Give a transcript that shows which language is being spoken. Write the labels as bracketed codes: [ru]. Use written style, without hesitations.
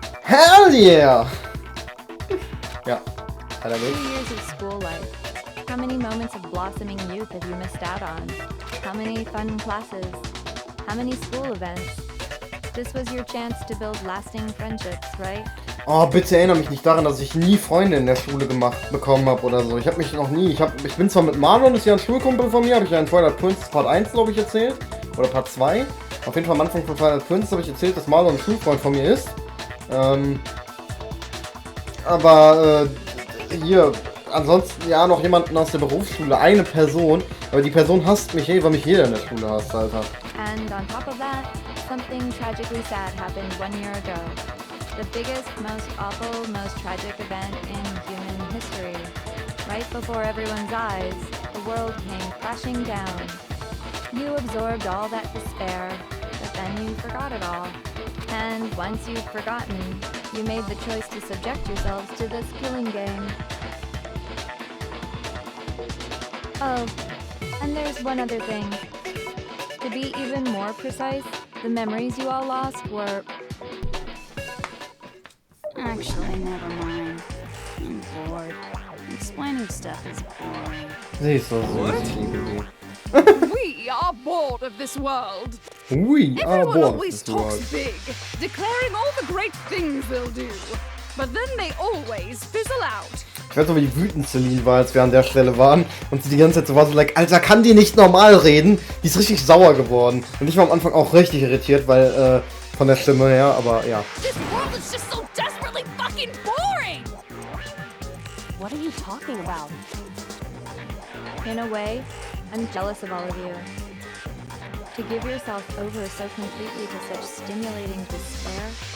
[en] Hell yeah! [de] Ja, hat er nicht. [en] years of school life. How many moments of blossoming youth have you missed out on? How many fun classes? How many school events? This was your chance to build lasting friendships, right? [de] Oh, bitte erinnere mich nicht daran, dass ich nie Freunde in der Schule bekommen habe oder so. Ich habe mich noch nie, ich bin zwar mit Marlon, ist ja ein Schulkumpel von mir, habe ich ja in Twilight Princess Part 1, glaube ich, erzählt. Oder Part 2. Auf jeden Fall am Anfang von Twilight Princess habe ich erzählt, dass Marlon ein Schulfreund von mir ist. Aber hier, ansonsten ja noch jemanden aus der Berufsschule, eine Person. Aber die Person hasst mich, weil mich jeder in der Schule hasst, Alter. [en] And on top of that, something tragically sad happened 1 year ago. The biggest, most awful, most tragic event in human history. Right before everyone's eyes, the world came crashing down. You absorbed all that despair, but then you forgot it all. And once you've forgotten, you made the choice to subject yourselves to this killing game. Oh, and there's one other thing. To be even more precise, the memories you all lost were... Actually, never mind. I'm bored. Explaining stuff is boring. [de] Sie ist so süß, ich liebe sie. [en] We are bored of this world. We are Everyone bored always of this world. talks big, declaring all the great things they'll do. But then they always fizzle out. [de] Ich weiß noch, wie wütend Celine war, als wir an der Stelle waren und sie die ganze Zeit so war, [en] so like, [de] Alter, kann die nicht normal reden? Die ist richtig sauer geworden. Und ich war am Anfang auch richtig irritiert, weil Von der Stimme her, aber ja. [en] This world is just so desperately fucking boring! What are you talking about? In a way, I'm jealous of all of you. To give yourself over so completely to such stimulating despair.